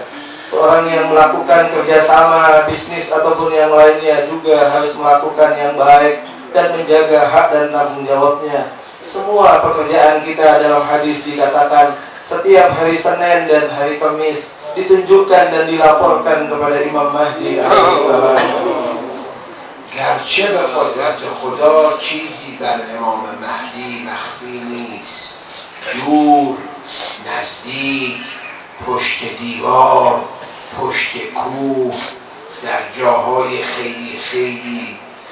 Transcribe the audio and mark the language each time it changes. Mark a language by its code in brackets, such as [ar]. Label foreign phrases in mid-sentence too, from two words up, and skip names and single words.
[id] Seorang yang melakukan kerjasama, bisnis ataupun yang lainnya juga harus melakukan yang baik dan menjaga hak dan tanggung jawabnya. Semua pekerjaan kita dalam hadis dikatakan setiap hari Senin dan hari Kamis ditunjukkan dan dilaporkan kepada Imam Mahdi alaihissalam. [fa] گرچه به قدرت خدا چیزی بر امام مهدی مخفی نیست، دور، نزدیک، پشت دیوار، پشت کوه، در جاهای خیلی خیلی